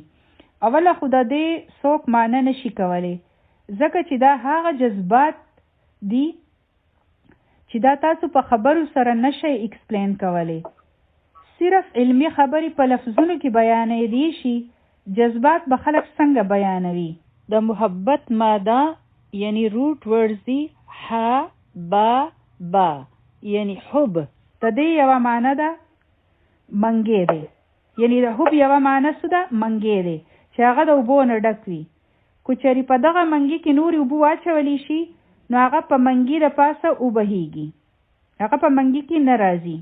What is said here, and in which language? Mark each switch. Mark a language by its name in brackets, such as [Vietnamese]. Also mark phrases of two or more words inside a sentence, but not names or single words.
[Pashto] اوله خو د دې څوک معنی نشي کولی ځکه چې دا هغه جذبات دي چې دا تاسو په خبرو سره نشئ ایکسپلین کولی. صرف علمي خبرې په لفظونو کې بیانېدی شي، جذبات به خلک څنګه بیانوي. د محبت ماده یعنی [English] root words [Pashto] دي ح با با یعنی حب. د دې یوه معنی ده منګې دی، یعنی د حب یوه معنی څه ده؟ منګې دی چې هغه د اوبو نه ډک وي. که چېرې په دغه منګي کې نورې اوبه واچولی شي نو هغه په منګي د پاسه وبهیږي، هغه په منګي کې نه راځي.